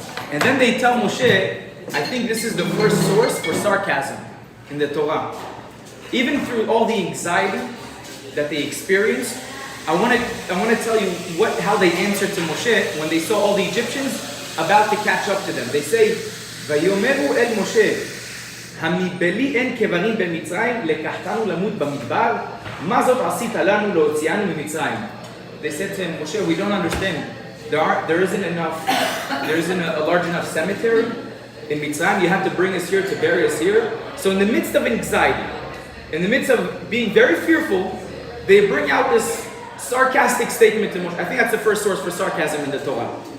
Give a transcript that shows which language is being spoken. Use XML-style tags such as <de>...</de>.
<en>And then they tell Moshe, I think this is the first source for sarcasm in the Torah. Even through all the anxiety that they experienced, I want to tell you how they answered to Moshe when they saw all the Egyptians. about to catch up to them.</en> <he>They say, ויאמרו אל משה, המבלי אין קברים במצרים, לקחתנו למות במדבר, מה זאת עשית לנו להוציאנו ממצרים?</he> <en>They said to him, Moshe, we don't understand. There isn't a large enough cemetery in Mitzrayim. You have to bring us here to bury us here. So in the midst of anxiety, in the midst of being very fearful, they bring out this sarcastic statement to Moshe. I think that's the first source for sarcasm in the Torah.</en>